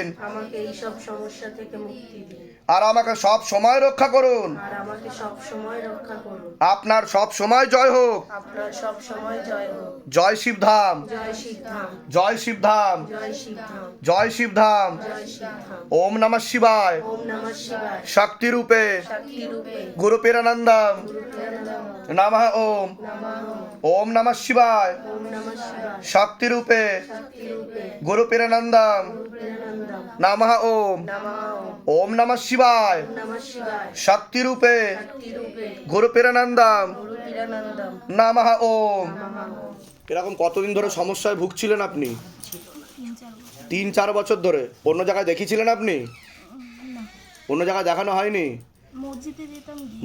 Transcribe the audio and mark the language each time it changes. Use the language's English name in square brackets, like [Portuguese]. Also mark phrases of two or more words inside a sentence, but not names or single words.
[Bangla] আমাকে এই সব সমস্যা থেকে মুক্তি দিন। আর আমাকে সব সময় রক্ষা করুন। আর আমাকে সব সময় রক্ষা করুন। আপনার সব সময় জয় হোক। আপনার সব সময় জয় হোক। জয় শিবধাম, জয় শিবধাম, জয় শিবধাম, জয় শিবধাম, জয় শিবধাম। জয় শিবধাম। [Sanskrit] ওম নমঃ শিবায়, ওম নমঃ শিবায়, শক্তি রূপে শক্তি রূপে গুরু পীরানন্দম গুরু পীরানন্দম নমঃ ওম। নমঃ। ওম নমঃ শিবায়, ওম নমঃ শিবায়, শক্তি রূপে শক্তি রূপে গুরু পীরানন্দম গুরু পীরানন্দম নমঃ ওম। নমঃ। ওম নমঃ শিবায়, ওম নমঃ শিবায়, শক্তি রূপে শক্তি রূপে গুরু পীরানন্দম গুরু পীরানন্দম নমঃ ওম। নমঃ। [Bangla] এরকম কতদিন ধরে সমস্যায় ভুগছিলেন আপনি? 3-4 বছর ধরে। অন্য জায়গায় দেখিয়েছিলেন আপনি? অন্য জায়গায় দেখানো হয়নি? মসজিদে যেতাম গিয়ে